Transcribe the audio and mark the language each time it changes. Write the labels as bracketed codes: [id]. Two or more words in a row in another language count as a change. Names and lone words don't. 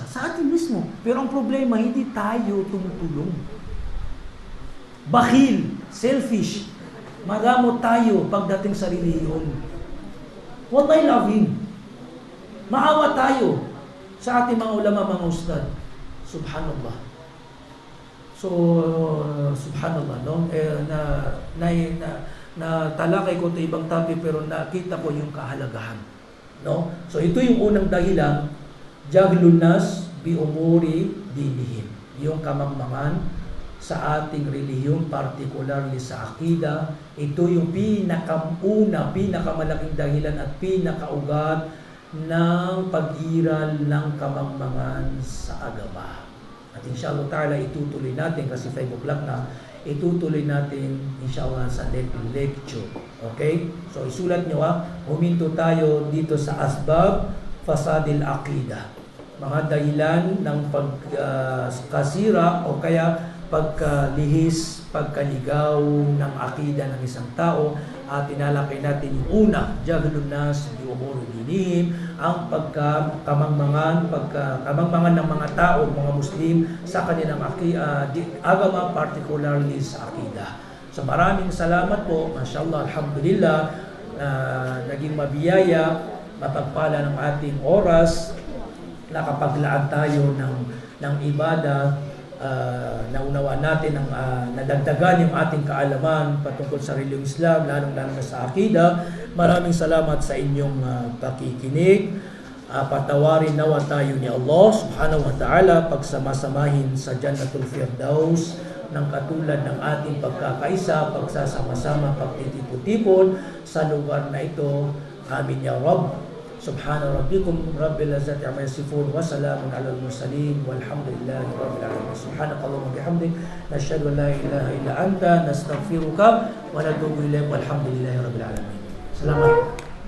[tl] Sa atin mismo. Pero ang problema, hindi tayo tumutulong. Bakhil, selfish, magamot tayo pagdating sa reliyon. Wallahi loving. Maawa tayo sa ating mga ulama, mga ustad. [ar] سبحان الله. So، سبحان الله, [tl] no? Na talakay ko ito ibang topic pero nakita ko yung kahalagahan. No? So, ito yung unang dahilan, [ar] جهل الناس بأمور دينهم. [tl] Yung kamangmangan sa ating relihiyon, particularly sa akida, ito yung pinakamalaking dahilan at pinakaugat ng pag-iral ng kamangmangan sa agama. At [ar] إن شاء الله تعالى, [tl] itutuloy natin kasi 5 o'clock na, itutuloy natin inshallah sa lecture. Okay? So isulat nyo huminto tayo dito sa [ar] أسباب فساد العقيدة. [tl] Mga dahilan ng pagkasira o kaya pagkalihis, pagkaligaw ng akida ng isang tao. At tinalakay natin yung una, [ar] جهل الناس بأمور دينهم, [tl] ang pagkamangmangan ng mga tao, mga Muslim sa kanilang agama, particularly sa akida. So maraming salamat po, [ar] ما شاء الله، الحمد لله, [tl] naging mabiyaya, mapagpala ng ating oras, nakapaglaan tayo ng ibada. Naunawa natin nadagdagan yung ating kaalaman patungkol sa reliyong Islam, lalong-lalo na sa akida. Maraming salamat sa inyong pakikinig. Patawarin nawa tayo ni Allah [ar] سبحانه وتعالى, [tl] pagsamasamahin sa Jannatul Firdaus ng katulad ng ating pagkakaisa, pagsasama-sama, pagtitipon-tipon sa lugar na ito. [ar] آمين يا رب. سبحان ربكم رب العزة عما يصفون وسلام على المرسلين والحمد لله رب العالمين. سبحانك اللهم بحمدك نشهد أن لا إله إلا أنت نستغفرك ونتوب إليك والحمد لله رب العالمين. [tl] Salamat.